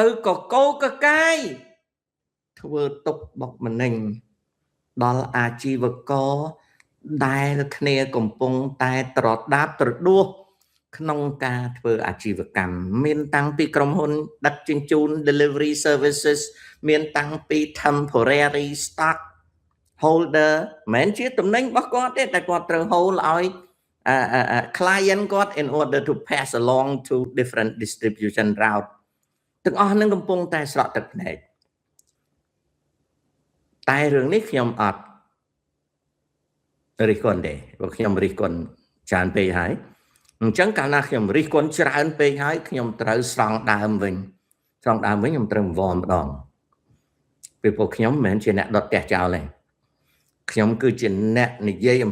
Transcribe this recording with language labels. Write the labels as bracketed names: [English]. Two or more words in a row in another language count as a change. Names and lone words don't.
[Khmer] កកោកកាយធ្វើទុកបុកម្នេញដល់អាជីវករដែលគ្នាកំពុងតែត្រ ដាបត្រដួសក្នុងការធ្វើអាជីវកម្មមានតាំងពីក្រុមហ៊ុនដឹកជញ្ជូន [English] delivery services [Khmer] មានតាំងពី [English] temporary stock holder [Khmer] មិនជាទំនិញរបស់គាត់ទេតែគាត់ត្រូវ hold ឲ្យclient គាត់ [English] in order to pass along to different distribution route [Khmer] ទាំងអស់នឹងកំពុងតែស្រក់ទឹកភ្នែក តែរឿងនេះខ្ញុំអត់រិះគន់ទេព្រោះខ្ញុំរិះគន់ច្រើនពេកហើយអញ្ចឹងកាលណាខ្ញុំរិះគន់ច្រើនពេកហើយខ្ញុំត្រូវស្រ ង់ដើមវិញខ្ញុំត្រូវវម្ដងពីព្រោះខ្ញុំមិនមែនជាអ្នកដុតផ្ទះចោលទេខ្ញុំគឺជាអ្នកនិយាយអំ